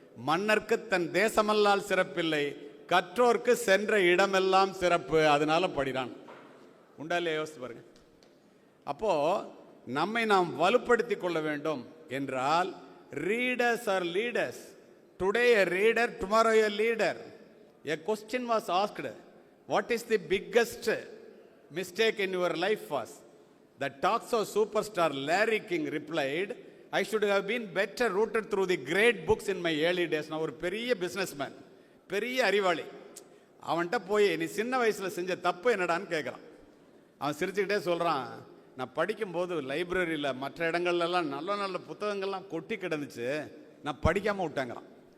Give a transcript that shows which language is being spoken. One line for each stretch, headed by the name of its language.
Tamil: மன்னர்க்கு தன் தேசமல்லால் சிறப்பில்லை, கற்றோர்க்கு சென்ற இடமெல்லாம் சிறப்பு. அதனால படிறான். உண்டா இல்லையா? யோசித்து பாருங்க. அப்போ நம்மை நாம் வலுப்படுத்தி கொள்ள வேண்டும் என்றால்
English: Readers are leaders. Today a reader, tomorrow a leader. A question was asked, what is the biggest mistake in your life was? The talk show superstar Larry King replied, I should have been better rooted through the great books in my early days.
Tamil: நான் ஒரு பெரிய businessman, பெரிய அறிவாளி. அவன்கிட்ட போய் நீ சின்ன வயசில் செஞ்ச தப்பு என்னடான்னு கேட்குறான். அவன் சிரிச்சுக்கிட்டே சொல்கிறான், நான் படிக்கும்போது லைப்ரரியில் மற்ற இடங்கள்லாம் நல்ல நல்ல புத்தகங்கள்லாம் கொட்டி கிடந்துச்சு, நான் படிக்காமல் விட்டேங்கிறான்.